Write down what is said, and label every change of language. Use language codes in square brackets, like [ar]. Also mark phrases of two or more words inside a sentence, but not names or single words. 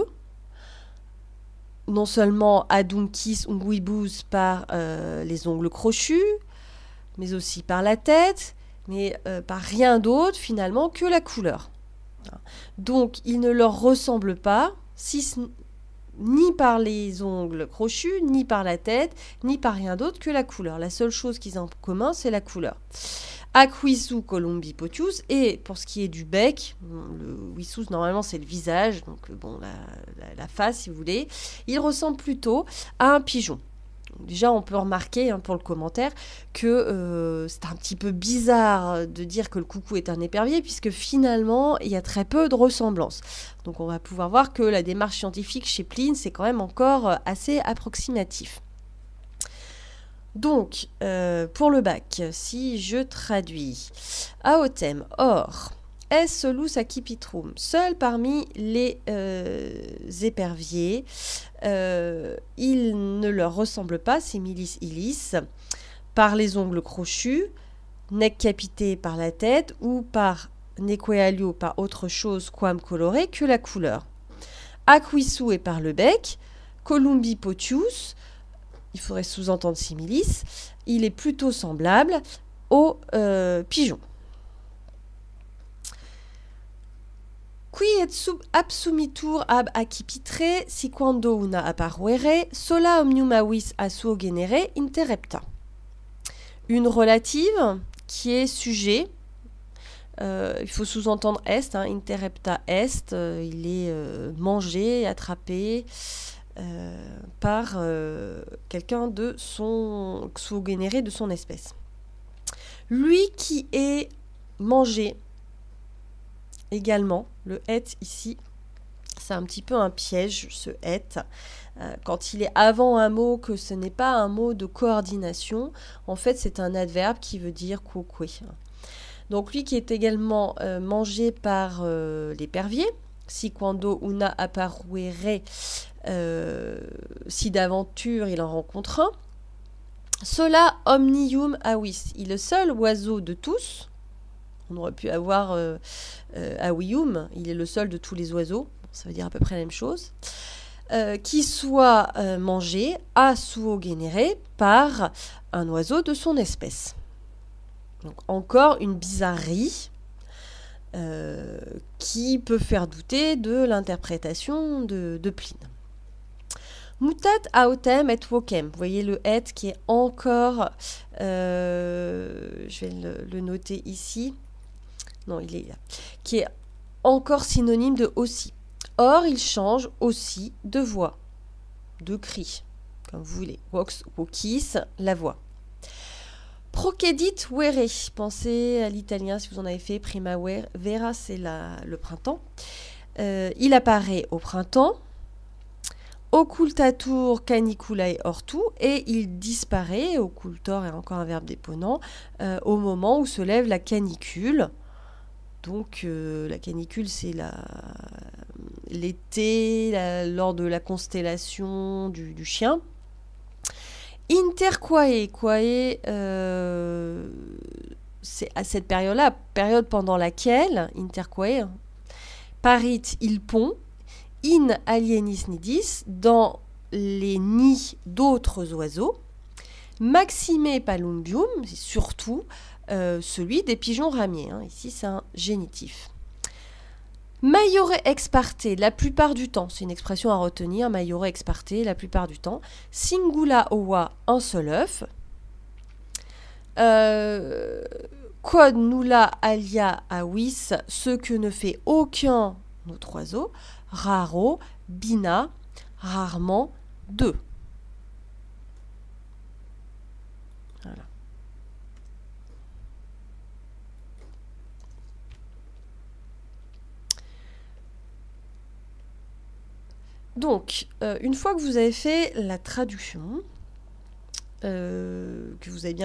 [fr] Non seulement [la] aduncis unguibus [fr] par les ongles crochus, mais aussi par la tête, mais par rien d'autre finalement que la couleur. Donc il ne leur ressemble pas, ni par les ongles crochus, ni par la tête, ni par rien d'autre que la couleur. La seule chose qu'ils ont en commun, c'est la couleur. [la] Aquisu columbi potius, [fr] et pour ce qui est du bec, le visus normalement c'est le visage, donc bon la face si vous voulez, il ressemble plutôt à un pigeon. Donc, déjà on peut remarquer pour le commentaire que c'est un petit peu bizarre de dire que le coucou est un épervier puisque finalement il y a très peu de ressemblance. Donc on va pouvoir voir que la démarche scientifique chez Pline c'est quand même encore assez approximatif. Donc, pour le bac, si je traduis autem, or, [la] est solus accipitrum, [fr] seul parmi les éperviers, il ne leur ressemble pas, [la] similis ilis, [fr] par les ongles crochus, [la] nec capite [fr] par la tête, ou par [la] neque alio, [fr] par autre chose, [la] quam coloré, [fr] que la couleur. [la] Aquisu est [fr] par le bec, [la] columbi potius, [fr] il faudrait sous-entendre similis, il est plutôt semblable au pigeon. [la] Qui et absumitur ab accipitre, si quando una apparuere, sola omnium avis a suo genere interrepta. [fr] Une relative qui est sujet, il faut sous-entendre est, hein, [la] interrepta est, [fr] il est mangé, attrapé par quelqu'un de son [la] suo genere, [fr] de son espèce. Lui qui est mangé également, le et ici, c'est un petit peu un piège, ce et. Quand il est avant un mot, que ce n'est pas un mot de coordination, en fait c'est un adverbe qui veut dire quoque. Donc lui qui est également mangé par l'épervier, [la] si quando una apparuere, [fr] si d'aventure il en rencontre un. [la] Sola omnium avis, [fr] il est le seul oiseau de tous. On aurait pu avoir avium, il est le seul de tous les oiseaux, ça veut dire à peu près la même chose, qui soit mangé [la] a suo genere [fr] par un oiseau de son espèce. Donc encore une bizarrerie qui peut faire douter de l'interprétation de Pline. [la] Mutat autem et vocem. [fr] Vous voyez le et qui est encore, je vais le noter ici, non il est là, qui est encore synonyme de aussi. Or il change aussi de voix, de cri, comme vous voulez. [la] Vox, vocis, [fr] la voix. [la] Procedit vere, [fr] pensez à l'italien si vous en avez fait, primavera c'est le printemps. Il apparaît au printemps. [la] Occultatur caniculae hortu, [fr] et il disparaît, occultor est encore un verbe déponent, au moment où se lève la canicule. Donc la canicule c'est l'été, lors de la constellation du chien. Interquae, c'est à cette période-là, période pendant laquelle, interquae, parit il pond, [la] in alienis nidis, [fr] dans les nids d'autres oiseaux, [la] maxime palumbium, [fr] c'est surtout celui des pigeons ramiers, hein. Ici c'est un génitif. [la] Maiore ex parte, [fr] la plupart du temps, c'est une expression à retenir, [la] maiore ex parte, [fr] la plupart du temps. [la] Singula ova, [fr] un seul œuf. [la] Quod nulla alia avis, [fr] ce que ne fait aucun autre oiseau. [la] Raro, bina, [fr] rarement, deux. Voilà. Donc, une fois que vous avez fait la traduction, que vous avez bien